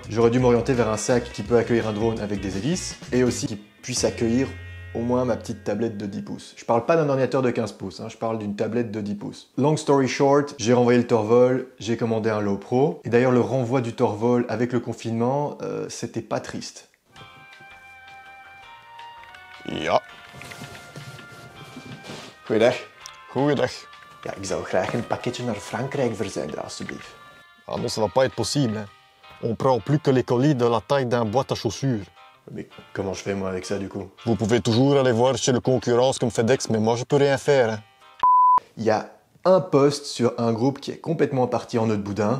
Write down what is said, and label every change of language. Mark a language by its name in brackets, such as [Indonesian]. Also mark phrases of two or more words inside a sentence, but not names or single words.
[French] J'aurais dû m'orienter vers un sac qui peut accueillir un drone avec des hélices, et aussi qui puisse accueillir au moins ma petite tablette de 10 pouces. Je parle pas d'un ordinateur de 15 pouces, hein, je parle d'une tablette de 10 pouces. [English] Long story short, [French] j'ai renvoyé le Torvol, j'ai commandé un Low Pro, et d'ailleurs le renvoi du Torvol avec le confinement, c'était pas triste. [Dutch] Ja. Goeiedag. Goeiedag. Ja, ik zou graag een pakketje naar Frankrijk verzenden, alsjeblieft. [French] Ah non, ça va pas être possible. Hein. On prend plus que les colis de la taille d'un boîte à chaussures. Mais comment je fais moi avec ça du coup? Vous pouvez toujours aller voir chez le concurrence comme FedEx, mais moi je peux rien faire. Hein. Il y a un post sur un groupe qui est complètement parti en nœud de boudin.